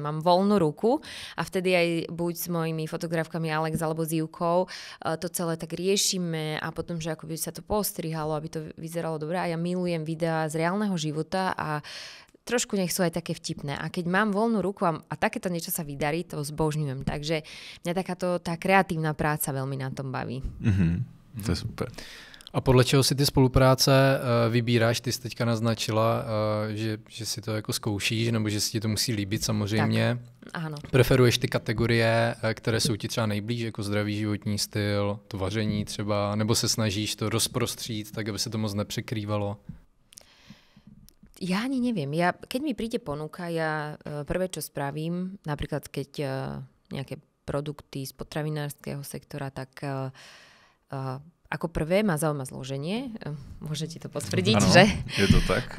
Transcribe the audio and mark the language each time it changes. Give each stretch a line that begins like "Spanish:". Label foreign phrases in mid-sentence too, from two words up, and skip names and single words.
Slovak: Mám voľnú ruku a vtedy aj buď s mojimi fotografkami Alex alebo s Ivkou to celé tak riešime a potom, že akoby sa to postrihalo, aby to vyzeralo dobre. A ja milujem videá z reálneho života a trošku nech sú aj také vtipné. A keď mám voľnú ruku a takéto niečo sa vydarí, to zbožňujem. Takže mňa tá kreatívna práca veľmi na tom baví. To je super.
Czech: A podle čeho si ty spolupráce vybíráš? Ty jsi teďka naznačila, že si to jako zkoušíš, nebo že si ti to musí líbit samozřejmě.
Slovak: Tak, áno.
Czech: Preferuješ ty kategorie, které jsou ti třeba nejblíž, jako zdravý životní styl, to vaření třeba, nebo se snažíš to rozprostřít, tak aby se to moc nepřekrývalo?
Slovak: Ja ani neviem. Keď mi príde ponuka, ja prvé, čo spravím, napríklad keď nejaké produkty z potravinárskeho sektora, tak ako prvé ma zaujíma zloženie. Môžete to potvrdiť,
Czech: ano,
Slovak: že? Je to tak.